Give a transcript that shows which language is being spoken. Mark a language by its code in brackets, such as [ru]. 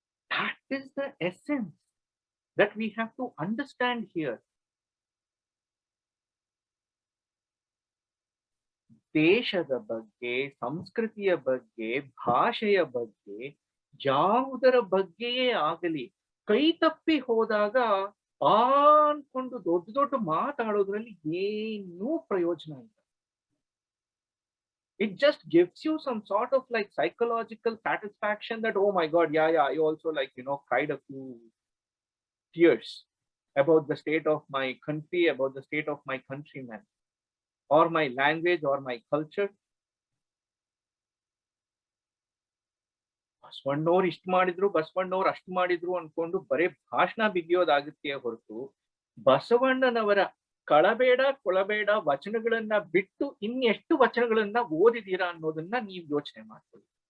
[en] That is the essence that we have to understand here. [kn] ದೇಶದ ಬಗ್ಗೆ, ಸಂಸ್ಕೃತಿಯ ಬಗ್ಗೆ, ಭಾಷೆಯ ಬಗ್ಗೆ, ಯಾವುದರ ಬಗ್ಗೆಯೇ ಆಗಲಿ ಕೈ ತಪ್ಪಿ ಹೋದಾಗ ಅನ್ಕೊಂಡು ದೊಡ್ಡ ದೊಡ್ಡ ಮಾತಾಡೋದ್ರಲ್ಲಿ ಏನೂ ಪ್ರಯೋಜನ ಇಲ್ಲ. [en] It just gives you some sort of like psychological satisfaction that, oh my God, yeah, I also like, cried a few tears about the state of my country, about the state of my countrymen, or my language, or my culture. [kn] ಬಸವಣ್ಣವ್ರು ಇಷ್ಟ ಮಾಡಿದ್ರು, ಬಸವಣ್ಣವ್ರು ಅಷ್ಟು ಮಾಡಿದ್ರು ಅನ್ಕೊಂಡು ಬರೇ ಭಾಷಣ ಬಿಗಿಯೋದಾಗುತ್ತೆ ಹೊರತು ಬಸವಣ್ಣನವರ ಕಳಬೇಡ ಕೊಳಬೇಡ ವಚನಗಳನ್ನ ಬಿಟ್ಟು ಇನ್ನೆಷ್ಟು ವಚನಗಳನ್ನ ಓದಿದೀರಾ ಅನ್ನೋದನ್ನ ನೀವು ಯೋಚನೆ ಮಾಡ್ಕೊಳ್ಳಿ.